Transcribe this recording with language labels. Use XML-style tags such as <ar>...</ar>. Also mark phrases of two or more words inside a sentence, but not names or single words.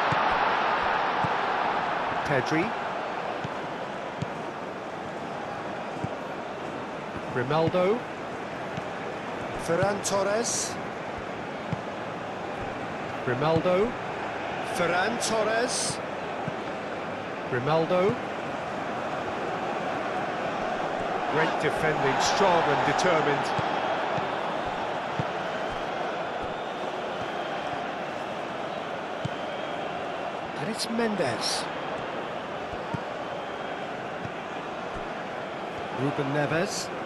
<en>Pedri. Grimaldo. Ferran Torres. Grimaldo. Ferran Torres. Grimaldo. Great defending, strong and determined. And it's Mendes. Ruben Neves.</en>